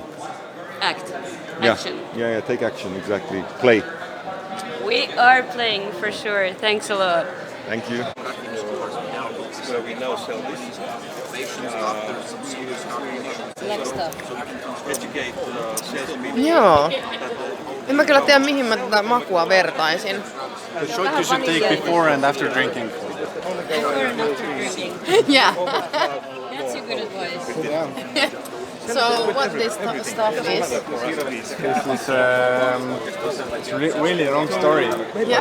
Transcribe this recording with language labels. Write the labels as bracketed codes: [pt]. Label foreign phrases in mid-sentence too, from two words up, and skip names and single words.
[en] Action. Yeah, take action, exactly. Play. We are playing for sure. Thanks a lot. Thank you. Where we now sell this. Next up. Educate salespeople. Joo. [fi] En mä kyllä tiedä mihin mä tätä makua vertaisin. [en] The shot you should take before and after drinking. Before and after drinking. Yeah. That's a good advice. So what this stuff is? This is really a long story. Yeah.